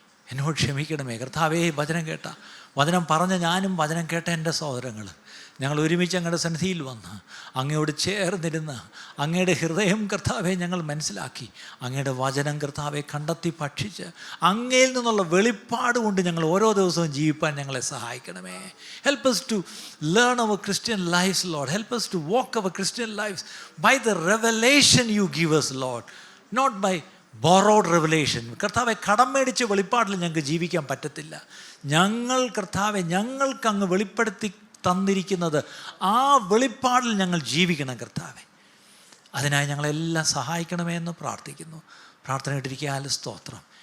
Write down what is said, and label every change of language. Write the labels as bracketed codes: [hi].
[ml] എന്നോട് ക്ഷമിക്കണമേ കർത്താവേ. വചനം പറഞ്ഞ ഞാനും വചനം കേട്ട എൻ്റെ സഹോദരങ്ങൾ ഞങ്ങൾ ഒരുമിച്ച് അങ്ങയുടെ സന്നിധിയിൽ വന്ന് അങ്ങയോട് ചേർന്നിരുന്ന് അങ്ങയുടെ ഹൃദയം കർത്താവെ ഞങ്ങൾ മനസ്സിലാക്കി അങ്ങയുടെ വചനം കർത്താവെ കണ്ടെത്തി ഭക്ഷിച്ച് അങ്ങയിൽ നിന്നുള്ള വെളിപ്പാട് കൊണ്ട് ഞങ്ങൾ ഓരോ ദിവസവും ജീവിപ്പാൻ ഞങ്ങളെ സഹായിക്കണമേ. [en] Help us to learn our Christian lives, Lord. Help us to walk our Christian lives by the revelation you give us, Lord, not by borrowed revelation. [ml] കർത്താവെ കടം മേടിച്ച വെളിപ്പാടിൽ ഞങ്ങൾക്ക് ജീവിക്കാൻ പറ്റത്തില്ല. ഞങ്ങൾ കർത്താവെ ഞങ്ങൾക്ക് അങ്ങ് വെളിപ്പെടുത്തി തന്നിരിക്കുന്നത് ആ വെളിപ്പാടിൽ ഞങ്ങൾ ജീവിക്കണം കർത്താവെ. അതിനായി ഞങ്ങളെല്ലാം സഹായിക്കണമേ എന്ന് പ്രാർത്ഥിക്കുന്നു. പ്രാർത്ഥന ഇട്ടിരിക്കാൻ സ്തോത്രം.